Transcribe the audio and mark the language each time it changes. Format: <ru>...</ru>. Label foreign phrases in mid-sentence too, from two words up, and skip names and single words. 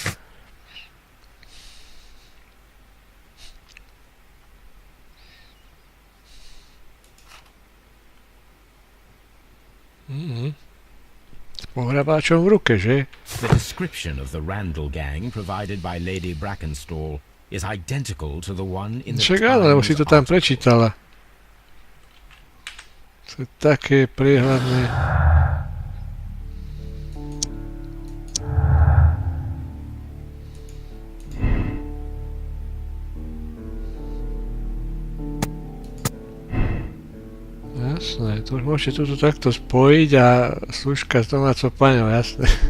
<sk>S pohrabáčom v ruke, že?</sk> <en>The description of the Randall gang provided by Lady Brackenstall is identical to the one in the</en> <sk>Však áno, lebo si to tam</sk> <en>Times</en> <sk>prečítala. To je také priehľadné. Jasné, to už môžete toto takto spojiť a služka s domácou paňou, jasné.</sk>